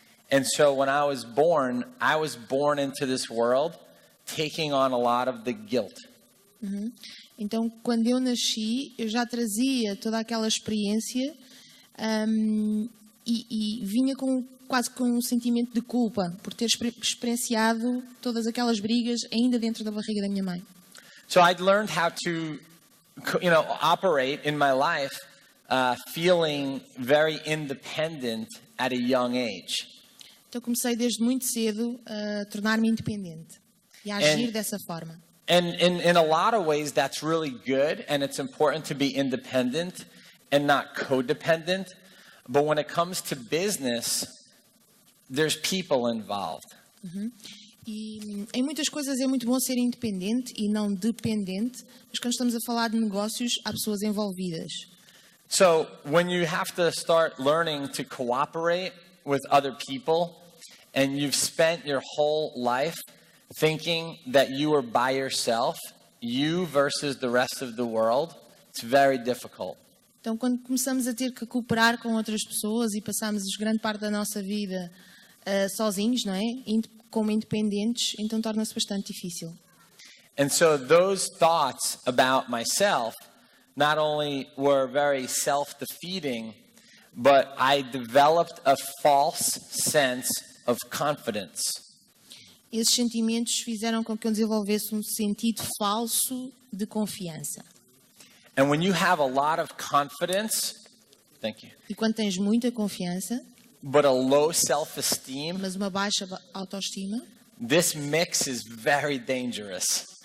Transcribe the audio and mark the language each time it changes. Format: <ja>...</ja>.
<en>And so when I was born into this world taking on a lot of the guilt.</en> <pt>Então, quando eu nasci, eu já trazia toda aquela experiência e vinha quase com um sentimento de culpa por ter experienciado todas aquelas brigas ainda dentro da barriga da minha mãe.</pt> <en>So I'd learned how to, operate in my life, feeling very independent at a young age.</en> <pt>Então comecei desde muito cedo a tornar-me independente e a agir dessa forma.</pt> <en>And in a lot of ways that's really good, and it's important to be independent and not codependent. But when it comes to business, there's people involved.</en> <pt>E em muitas coisas é muito bom ser independente e não dependente, mas quando estamos a falar de negócios, há pessoas envolvidas.</pt> <en>So when you have to start learning to cooperate with other people, and you've spent your whole life thinking that you are by yourself, you versus the rest of the world, it's very difficult.</en> <pt>Então, quando começamos a ter que cooperar com outras pessoas e passamos grande parte da nossa vida sozinhos, não é? Como independentes, então torna-se bastante difícil.</pt> <en>And so those thoughts about myself not only were very self-defeating, but I developed a false sense of confidence.</en> <pt>Esses sentimentos fizeram com que eu desenvolvesse um sentido falso de confiança.</pt> <en>And when you have a lot of confidence, thank you,</en> <pt>E quando tens muita confiança,</pt> <en>but a low self-esteem,</en> <pt>mas uma baixa autoestima,</pt> <en>this mix is very dangerous.</en>